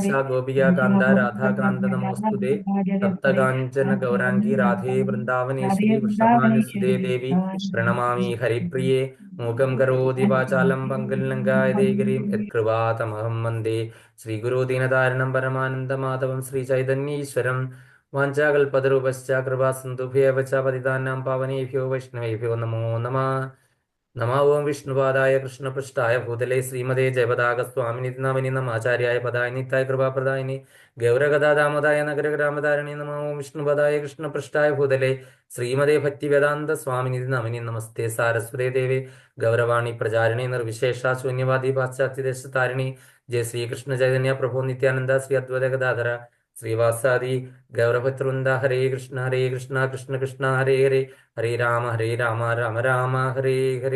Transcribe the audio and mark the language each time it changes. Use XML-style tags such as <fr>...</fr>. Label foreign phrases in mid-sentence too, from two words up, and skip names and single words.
<sa>ഗോപിക കാന്ത രാധാകാന്ത നമോസ്തുതേ സപ്തകാഞ്ചന ഗൗരാംഗി രാധേ വൃന്ദാവനേശ്വരി വൃഷഭാനുസുതേ ദേവി പ്രണമാമി ഹരിപ്രിയേ മൂകം കരോതി വാചാലം പങ്കലങ്കായതേഗരീം യത്കൃപാതമഹം വന്ദേ ശ്രീഗുരു ദീനതാരണം പരമാനന്ദമാധവം ശ്രീചൈതന്യീശ്വരം വാഞ്ചാകൽപതരൂപശ്ച കൃപാസിന്ധുഭ്യേവ ച പതിതാനാം പാവനേഭ്യോ വൈഷ്ണവേഭ്യോ നമോ നമഃ. നമോ ഓം വിഷ്ണുപാദായ കൃഷ്ണപൃഷ്ഠായ ഭൂതലേ ശ്രീമതേ ജയപതാകസ്വാമിനി നാമിനി നമ ആചാര്യായ പദായ നിത്യായ കൃപാപ്രദായിനി ഗൗരഗദാദാമോദായ നഗരഗ്രാമധാരണി നമോ ഓം വിഷ്ണുപാദായ കൃഷ്ണപൃഷ്ഠായ ഭൂതലേ ശ്രീമതേ ഭക്തിവേദാന്ത സ്വാമിനി നാമിനി നമസ്തേ സാരസ്വതേ ദേവേ ഗൗരവാണി പ്രചാരിണി നിർവിശേഷ ശൂന്യവാദി പാശ്ചാത്യദേശതാരിണി ജയ ശ്രീകൃഷ്ണ ചൈതന്യ പ്രഭു നിത്യാനന്ദ ശ്രീ അദ്വൈത ഗദാധര ശ്രീവാസാദി ഗൗരഭദ്രവൃന്ദ ഹരേ കൃഷ്ണ കൃഷ്ണ കൃഷ്ണ ഹരേ ഹരേ ഹരേ രാമ രാമ രാമ ഹരേ ഹരേ.</sa>